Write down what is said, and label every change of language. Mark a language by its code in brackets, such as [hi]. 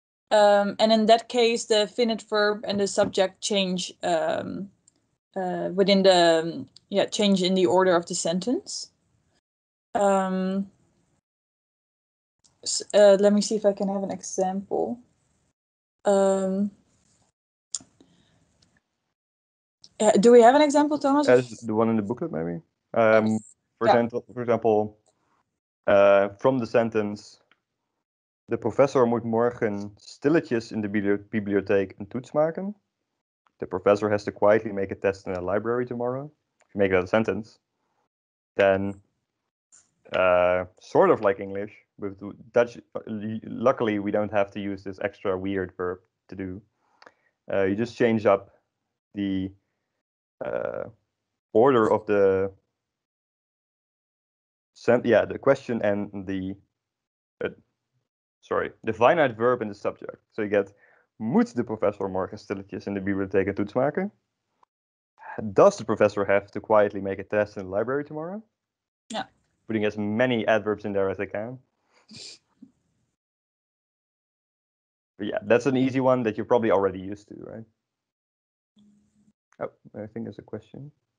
[en] And in that case, the finite verb and the subject change within the change in the order of the sentence. Let me see if I can have an example. Do we have an example, Thomas? The one in the booklet, maybe. For example, from the sentence, [nl] de professor moet morgen stilletjes in de bibliotheek een toets maken. [en] The professor has to quietly make a test in a library tomorrow. If you make that a sentence, then sort of like English, with Dutch, luckily we don't have to use this extra weird verb to do. You just change up the order of the the question and the the finite verb and the subject. So you get, [nl] moet de professor morgen stilletjes in de bibliotheek een toets maken? [en] Does the professor have to quietly make a test in the library tomorrow? Yeah. Putting as many adverbs in there as I can. But yeah, that's an easy one that you're probably already used to, right? Oh, I think there's a question.